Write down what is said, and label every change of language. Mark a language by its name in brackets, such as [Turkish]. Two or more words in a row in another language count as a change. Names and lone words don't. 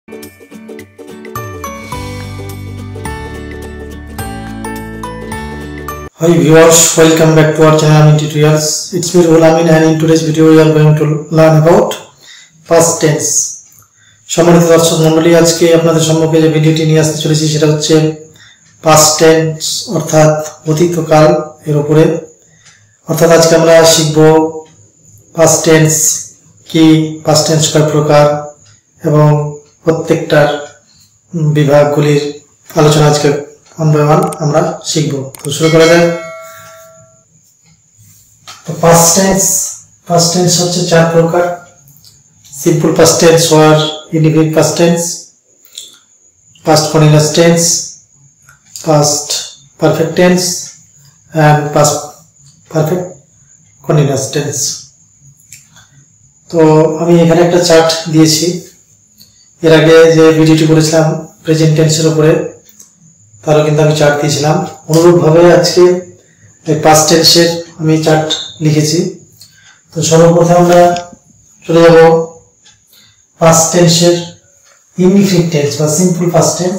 [English] Hi viewers, welcome back to our channel Amin Tutorials. It's me Ruhul Amin, and in today's video we are going to learn about past tense. [Bangla] সম্মানিত দর্শক মণ্ডলী, আজকে আপনাদের সম্মুখে যে ভিডিওটি নিয়ে আসতে চলেছি সেটা হচ্ছে [English] past tense [Bangla] অর্থাৎ অতীতকাল এর উপরে। অর্থাৎ আজকে আমরা শিখব [English] past tense [Bangla] কি, [English] past tense [Bangla] কয় প্রকার এবং প্রত্যেকটার বিভাগগুলির আলোচনা আজকে [English] one by one [Bangla] আমরা শিখব। তো শুরু করা যাক। তো [English] past tense [Bangla] হচ্ছে চার প্রকার: [English] simple past tense or indefinite past tense, past continuous tense, past perfect tense and past perfect continuous tense। [Bangla] তো আমি এখানে একটা চার্ট দিয়েছি। এর আগে যে ভিডিওটি করেছিলাম [English] present tense [Bangla] উপরে, তারও কিন্তু আমি চার্ট দিয়েছিলাম। অনুরূপভাবে আজকে এই [English] past tense [Bangla] আমি চার্ট লিখেছি। তো সর্বপ্রথম আমরা চলে যাব [English] past tense indefinite tense [Bangla] বা [English] simple past tense.